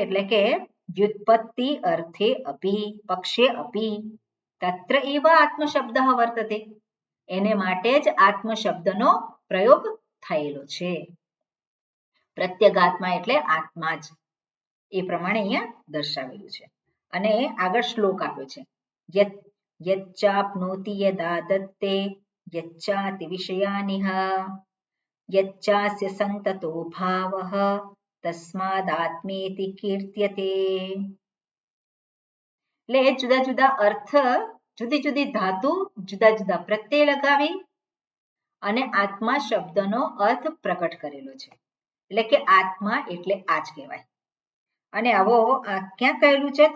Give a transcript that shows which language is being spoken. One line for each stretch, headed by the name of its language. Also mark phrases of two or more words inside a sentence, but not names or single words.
Gujarati: એટલે કે
Sanskrit: વ્યુત્પત્તિ અર્થે અપી પક્ષે અપી તત્ર એવ આત્મશબ્દ વર્તતે.
Gujarati: એને માટે જ આત્મશબ્દનો પ્રયોગ થયેલો છે. પ્રત્યેગાત્મા એટલે આત્મા જ, એ પ્રમાણે અહીંયા દર્શાવેલું છે. અને આગળ શ્લોક આપ્યો છે
Sanskrit: यच्चाप्नोति यदा दत्ते यच्चाति विषयानिह यच्चास्य संततो भावः तस्मादात्मेति कीर्त्यते.
Gujarati: એટલે જુદા જુદા અર્થ, જુદી જુદી ધાતુ, જુદા જુદા પ્રત્યય લગાવી અને આત્મા શબ્દનો અર્થ પ્રકટ કરેલો છે. એટલે કે આત્મા એટલે આ જ કહેવાય. અને આવો ક્યાં કહેલું છે?